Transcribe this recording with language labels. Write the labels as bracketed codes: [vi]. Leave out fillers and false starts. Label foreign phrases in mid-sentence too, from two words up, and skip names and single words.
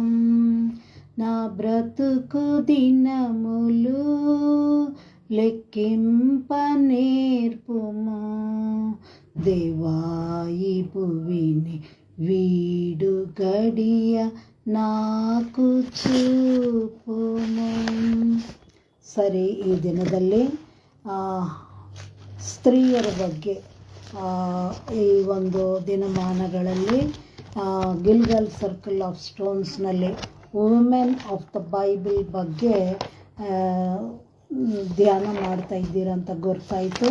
[te] నా బ్రతుకు దినములు లెక్కింప నేర్పుము. దేవాయి భువిని వీడు గడియ నాకు చూపుము. [kn] ಸರಿ, ಈ ದಿನದಲ್ಲಿ ಸ್ತ್ರೀಯರ ಬಗ್ಗೆ ಈ ಒಂದು ದಿನಮಾನಗಳಲ್ಲಿ ಗಿಲ್ಗಲ್ ಸರ್ಕಲ್ ಆಫ್ ಸ್ಟೋನ್ಸ್ನಲ್ಲಿ ವುಮೆನ್ ಆಫ್ ದ ಬೈಬಲ್ ಬಗ್ಗೆ ಧ್ಯಾನ ಮಾಡ್ತಾ ಇದ್ದೀರಂತ ಗೊತ್ತಾಯಿತು.